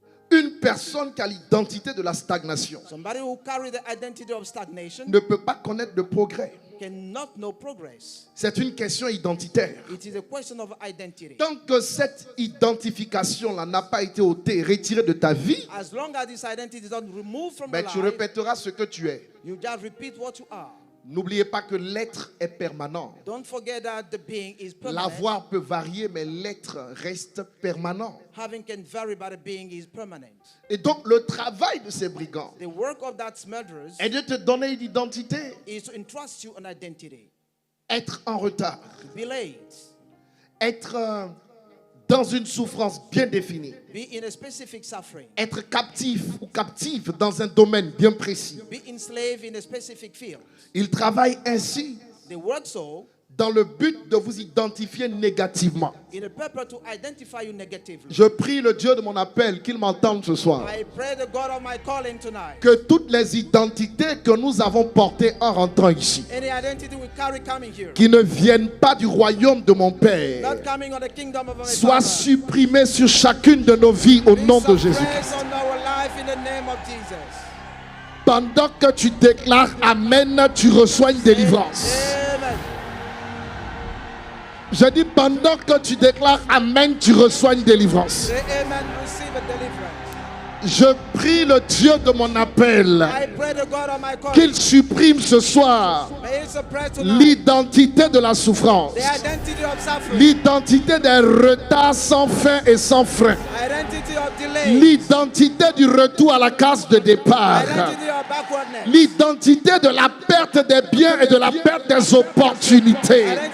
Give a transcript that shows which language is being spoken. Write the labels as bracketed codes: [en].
[fr] Une personne qui a l'identité de la stagnation [en] Somebody who carry the identity of stagnation [fr] ne peut pas connaître de progrès. [en] cannot know progress. [fr] C'est une question identitaire. [en] It is a question of identity. [fr] Tant que cette identification-là n'a pas été ôtée, retirée de ta vie, [en] As long as this identity is not removed from [fr] ben, [en] your [fr] tu [en] life, [fr] répéteras ce que tu es. [en] you just repeat what you are. [fr] N'oubliez pas que l'être est permanent. [en] Don't forget that the being is permanent. [fr] L'avoir peut varier, mais l'être reste permanent. [en] Having can vary, but the being is permanent. [fr] Et donc, le travail de ces brigands [en] The work of that murderers [fr] est de te donner une identité. [en] is to entrust you an identity. [fr] Être en retard. [en] To be late. [fr] Être dans une souffrance bien définie. [en] Be in a specific suffering. [fr] Être captif ou captive dans un domaine bien précis. [en] Be enslaved in a specific field. [fr] Ils travaillent ainsi [en] They work so [fr] dans le but de vous identifier négativement. [en] in a purpose to identify you negatively. [fr] Je prie le Dieu de mon appel qu'il m'entende ce soir. [en] I pray the God of my calling tonight. [fr] Que toutes les identités que nous avons portées en rentrant ici, [en] Any identity we carry coming here, [fr] qui ne viennent pas du royaume de mon Père, [en] not coming on the kingdom of my [fr] soient [en] Father, [fr] supprimées sur chacune de nos vies au nom de [en] be [fr] Jésus. [en] suppressed on our life in the name of Jesus. [fr] Pendant que tu déclares Amen, tu reçois une délivrance. [en] Amen. [fr] Je dis pendant que tu déclares Amen, tu reçois une délivrance. [en] Say amen, receive a deliverance. [fr] Je prie le Dieu de mon appel qu'il supprime ce soir l'identité de la souffrance, l'identité des retards sans fin et sans frein, l'identité du retour à la case de départ, l'identité de la perte des biens et de la perte des opportunités.